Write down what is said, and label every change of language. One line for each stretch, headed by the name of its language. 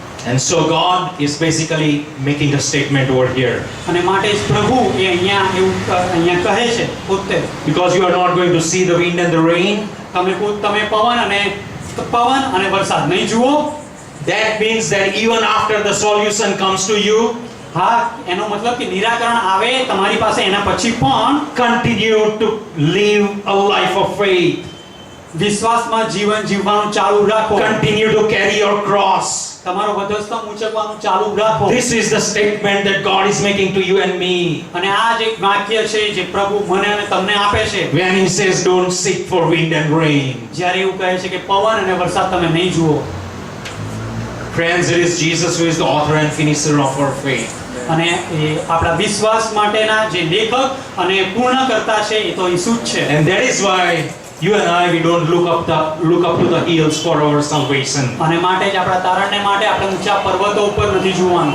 English: And so God is basically making a statement over here.
Gujarati: અને માટે જ પ્રભુ એ અહીંયા કહે છે પોતે,
English: Because you are not going to see the wind and the rain,
Gujarati: તમે પવન અને વરસાદ નહીં જુઓ.
English: that means that even after the solution comes to you,
Gujarati: હા, એનો મતલબ કે નિરાકરણ આવે તમારી પાસે, એના પછી પણ
English: continue to live a life of faith.
Gujarati: વિશ્વાસમાં જીવન જીવવાનું ચાલુ રાખો.
English: Continue to carry your cross.
Gujarati: તમારો વધસ્તંભ ઊંચકવાનું ચાલુ રાખો.
English: This is the statement that God is making to you and me.
Gujarati: અને આ જ એક વાક્ય છે જે પ્રભુ મને અને તમને આપે છે.
English: When he says, don't seek for wind and rain.
Gujarati: જ્યારે એવું કહે છે કે પવન અને વરસાદ તમે નહીં જુઓ.
English: Friends, it is Jesus who is the author and finisher of our faith.
Gujarati: અને એ આપણા વિશ્વાસ માટેના જે લેખક અને પૂર્ણકર્તા છે એ તો ઈસુ જ છે.
English: And that is why you and I, we don't look up to the hills for our salvation.
Gujarati: અને માટે જ આપણા તારણને માટે આપણે ઊંચા પર્વતો ઉપર નથી જોવાનું,